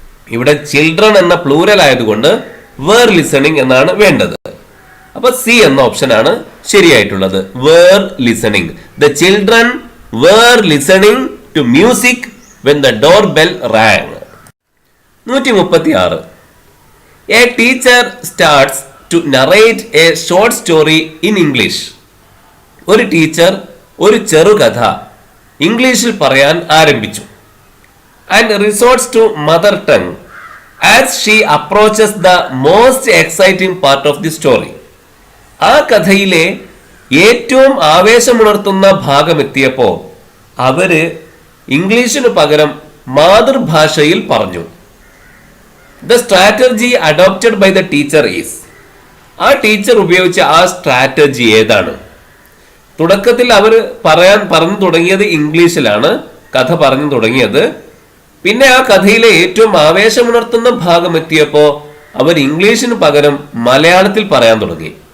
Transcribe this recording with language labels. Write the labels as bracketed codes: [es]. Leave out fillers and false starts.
[ml] ഇവിടെ ചിൽഡ്രൻ എന്ന പ്ലൂരൽ ആയതുകൊണ്ട് വേർ ലിസണിങ് എന്നാണ് വേണ്ടത്. അപ്പൊ സി എന്ന ഓപ്ഷൻ ആണ് ശരിയായിട്ടുള്ളത്. Where listening. [en] The children were listening to music when the door bell rang. 136. A teacher starts to narrate a short story in English. [ml] ഒരു teacher ഒരു ചെറുകഥ ഇംഗ്ലീഷിൽ പറയാൻ ആരംഭിച്ചു. [en] And resorts to mother tongue as she approaches the most exciting part of the story. [ml] ആ കഥയിലെ ഏറ്റവും ആവേശമുണർത്തുന്ന ഭാഗമെത്തിയപ്പോൾ അവര് ഇംഗ്ലീഷിന് പകരം മാതൃഭാഷയിൽ പറഞ്ഞു. [en] The strategy adopted by the teacher is. [ml] ആ ടീച്ചർ ഉപയോഗിച്ച ആ സ്ട്രാറ്റജി ഏതാണ്? തുടക്കത്തിൽ അവർ പറഞ്ഞു തുടങ്ങിയത് ഇംഗ്ലീഷിലാണ് കഥ പറഞ്ഞു തുടങ്ങിയത്. പിന്നെ ആ കഥയിലെ ഏറ്റവും ആവേശമുണർത്തുന്ന ഭാഗം എത്തിയപ്പോ അവർ ഇംഗ്ലീഷിന് പകരം മലയാളത്തിൽ പറയാൻ തുടങ്ങി.